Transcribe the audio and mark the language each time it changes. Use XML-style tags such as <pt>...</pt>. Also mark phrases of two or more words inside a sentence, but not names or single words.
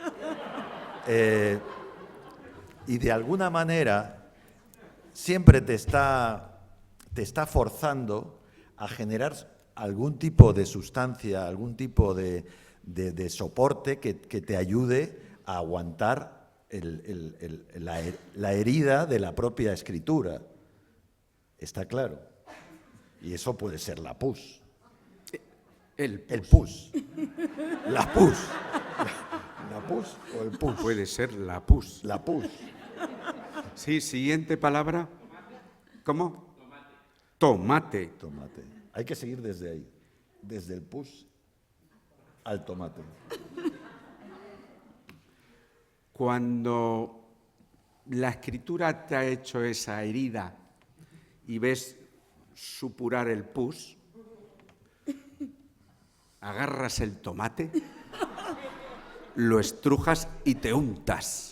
<es>Y de alguna manera siempre te está forzando a generar algún tipo de sustancia, algún tipo de soporte que te ayude a aguantar la herida de la propia escritura. Está claro. Y eso puede ser la pus. El pus. La pus. La pus o el pus. Puede ser la pus. La pus. Sí, siguiente palabra. ¿Cómo? Tomate. Tomate. Hay que seguir desde ahí. Desde el pus al tomate. Cuando la escritura te ha hecho esa herida y ves supurar el pus, agarras el tomate, lo estrujas y te untas.</es>